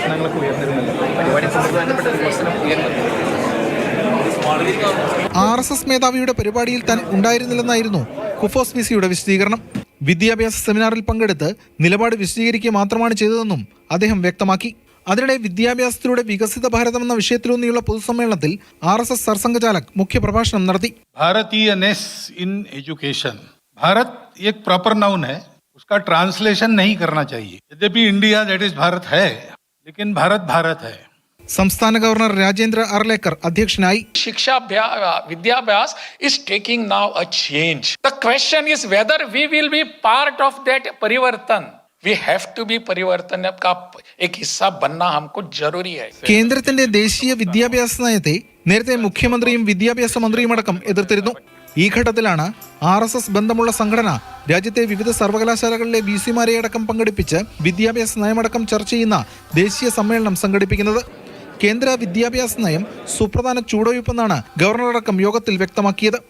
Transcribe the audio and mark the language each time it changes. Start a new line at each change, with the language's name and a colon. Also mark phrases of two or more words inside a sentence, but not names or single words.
Malayalam: RSS മേധാവിയുടെ പരിപാടിയിൽ താൻ ഉണ്ടായിരുന്നില്ലെന്നായിരുന്നു കുഫോസ് VC-യുടെ വിശദീകരണം. വിദ്യാഭ്യാസ സെമിനാറിൽ പങ്കെടുത്ത് നിലപാട് വിശദീകരിക്കുക മാത്രമാണ് ചെയ്തതെന്നും അദ്ദേഹം വ്യക്തമാക്കി. അതിനിടെ വിദ്യാഭ്യാസത്തിലൂടെ വികസിത ഭാരതം എന്ന വിഷയത്തിലൂന്നിയുള്ള പൊതുസമ്മേളനത്തിൽ RSS സർസംഘചാലക് മുഖ്യപ്രഭാഷണം നടത്തി.
English: Bharatiyaness in education,
Hindi: भारत एक
English: proper noun
Hindi: है, उसका ट्रांसलेशन नहीं करना चाहिए. यद्यपि
English: India that is
Hindi: भारत है, लेकिन भारत भारत है.
Malayalam: സംസ്ഥാന ഗവർണർ രാജേന്ദ്ര അർലേക്കർ അധ്യക്ഷനായി.
Hindi: शिक्षा विद्याभ्यास
English: is taking now a change. The question is whether we will be part of that परिवर्तन. We have to be
Hindi: परिवर्तन का एक हिस्सा बनना हमको जरूरी है.
Malayalam: കേന്ദ്രത്തിന്റെ ദേശീയ വിദ്യാഭ്യാസ നയത്തെ നേരത്തെ മുഖ്യമന്ത്രിയും വിദ്യാഭ്യാസ മന്ത്രിയുമടക്കം എതിർത്തിരുന്നു. ഈ ഘട്ടത്തിലാണ് RSS ബന്ധമുള്ള സംഘടന രാജ്യത്തെ വിവിധ സർവകലാശാലകളിലെ VC-മാരെ അടക്കം പങ്കെടുപ്പിച്ച് വിദ്യാഭ്യാസ നയമടക്കം ചർച്ച ചെയ്യുന്ന ദേശീയ സമ്മേളനം സംഘടിപ്പിക്കുന്നത്. കേന്ദ്ര വിദ്യാഭ്യാസ നയം സുപ്രധാന ചുവടുവയ്പ്പെന്നാണ് ഗവർണറടക്കം യോഗത്തിൽ വ്യക്തമാക്കിയത്.